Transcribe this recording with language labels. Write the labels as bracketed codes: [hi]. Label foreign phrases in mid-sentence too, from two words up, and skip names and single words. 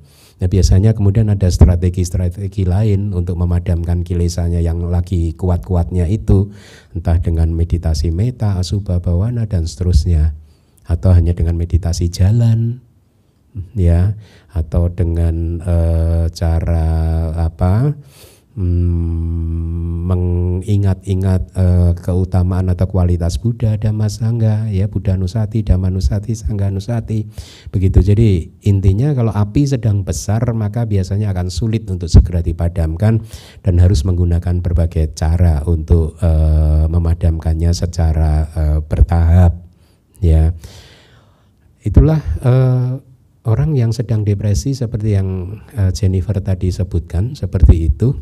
[id] Nah, biasanya kemudian ada strategi-strategi lain untuk memadamkan kilesanya yang lagi kuat-kuatnya itu, entah dengan meditasi meta, [pi] asubha bawana [id] dan seterusnya, atau hanya dengan meditasi jalan, ya, atau dengan cara mengingat-ingat keutamaan atau kualitas Buddha, Dhamma, Sangha, ya, [pi] Buddha Nusati, Dhamma Nusati, Sangha Nusati, [id] begitu. Jadi intinya kalau api sedang besar maka biasanya akan sulit untuk segera dipadamkan dan harus menggunakan berbagai cara untuk memadamkannya secara bertahap, ya. Itulah orang yang sedang depresi seperti yang Jennifer tadi sebutkan, seperti itu.